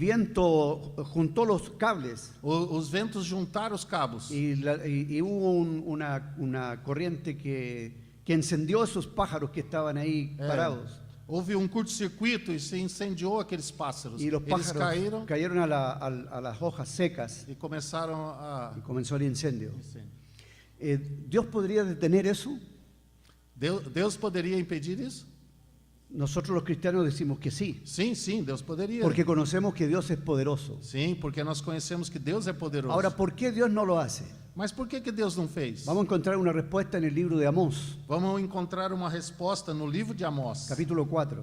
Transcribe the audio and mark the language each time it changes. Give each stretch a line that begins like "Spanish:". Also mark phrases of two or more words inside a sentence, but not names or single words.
Spanish: El viento juntó los cables
Portuguese: Os ventos juntaram os cabos.
Spanish: y hubo una corriente que encendió esos pájaros que estaban ahí parados.
Portuguese: Houve curto-circuito e se incendiou aqueles pássaros.
Spanish: Y los
Portuguese: Eles
Spanish: pájaros cayeron a las hojas secas
Portuguese: e começaram a...
Spanish: y comenzó el incendio.
Portuguese: Incêndio.
Spanish: ¿Dios podría detener eso?
Portuguese: Deus poderia impedir isso?
Spanish: Nosotros los cristianos decimos que sí,
Portuguese: Sim, sim, Deus poderia.
Spanish: porque conocemos que Dios es poderoso.
Portuguese: Sim, porque nós conhecemos que Deus é poderoso.
Spanish: Ahora, ¿por qué Dios no lo hace?
Portuguese: Mas por que Deus não fez?
Spanish: Vamos a encontrar una respuesta en el libro de Amós,
Portuguese: Vamos encontrar uma resposta no livro de Amós.
Spanish: capítulo 4.